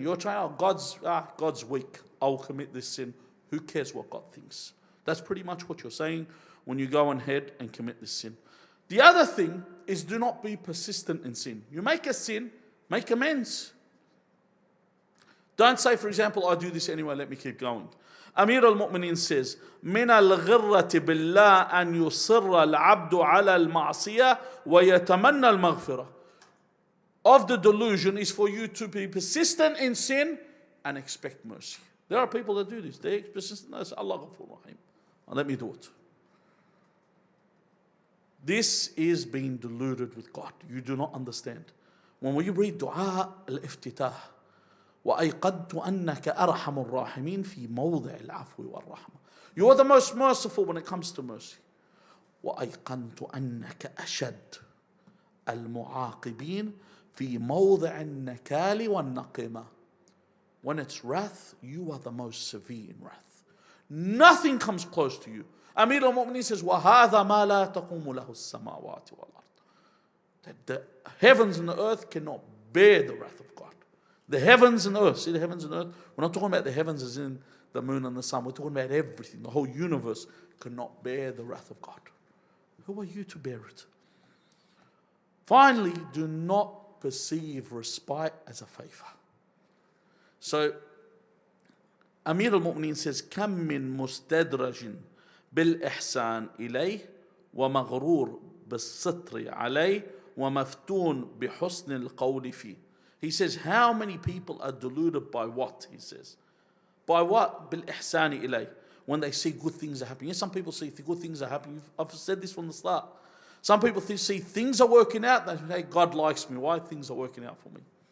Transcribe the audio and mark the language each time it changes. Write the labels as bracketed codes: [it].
[en] You're trying, God's weak. I'll commit this sin. Who cares what God thinks? That's pretty much what you're saying when you go ahead and commit this sin. The other thing is, do not be persistent in sin. You make a sin, make amends. Don't say, for example, I do this anyway, let me keep going. Amir al-Mu'mineen says, [ar] من الغرة بالله أن يصر العبد على المعصية ويتمنى المغفرة. [en] Of the delusion is for you to be persistent in sin and expect mercy. There are people that do this. They express, no, [ar] Allah Ghafur Rahim. [en] And let me do it. This is being deluded with God. You do not understand. When we read Dua al-Iftitah, [ar] وَأَيْقَدْتُ أَنَّكَ أَرْحَمُ الرَّاحِمِينَ فِي مَوْضِعِ الْعَفْوِ وَالرَّحْمَةِ. [en] You are the most merciful when it comes to mercy. [ar] وَأَيْقَنْتُ أَنَّكَ أَشَدُّ الْمُعَاقِبِينَ فِي مَوْضِعِ النَّكَالِ وَالنَّقِمَةِ. [en] When it's wrath, you are the most severe in wrath. Nothing comes close to you. Amir al-Mu'mineen says, [ar] وَهَذَا مَا لَا تَقُومُ لَهُ السَّمَاوَاتِ وَالْأَرْضِ. [en] That the heavens and the earth cannot bear the wrath of God. The heavens and earth, see the heavens and earth? We're not talking about the heavens as in the moon and the sun. We're talking about everything. The whole universe cannot bear the wrath of God. Who are you to bear it? Finally, do not perceive respite as a favor. So, Amir al-Mu'mineen says, [ar] كَم مِّن مُسْتَدْرَجٍ بِالْإِحْسَانِ إِلَيْهِ وَمَغْرُورٍ بِالسِّطْرِ عَلَيْهِ وَمَفْتُونٍ بِحُسْنِ الْقَوْلِ فِيهِ. [en] He says, how many people are deluded by what? He says, by what? [ar] بِالْإِحْسَانِ إِلَيْهِ. [en] When they see good things are happening. Yes, some people see good things are happening. I've said this from the start. Some people see things are working out. They say, God likes me. Why things are working out for me?